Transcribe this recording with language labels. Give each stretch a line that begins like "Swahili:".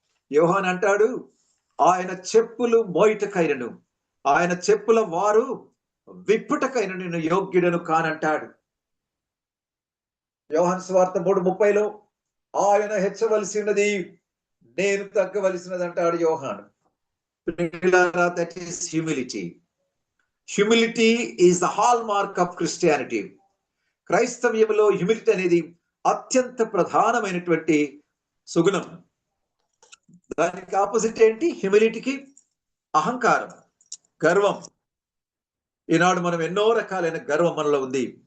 Telugu: యోహాను అంటాడు, ఆయన చెప్పులు మోయిటకైనను, ఆయన చెప్పుల వారు విప్పుటకైన నేను యోగ్యుడను కానంటాడు. యోహాను సువార్త 3:30లో ఆయన హెచ్చవలసి ఉన్నది, నేను తగ్గవలసినది అంటాడు యోహాను.
English: That is humility. Humility is the hallmark of Christianity.
Telugu: క్రైస్తవ్యంలో హ్యూమిలిటీ అనేది అత్యంత ప్రధానమైనటువంటి సుగుణం. దానికి ఆపోజిట్ ఏంటి? హ్యూమిలిటీకి అహంకారం, గర్వం. ఈనాడు మనం ఎన్నో రకాలైన గర్వం మనలో ఉంది.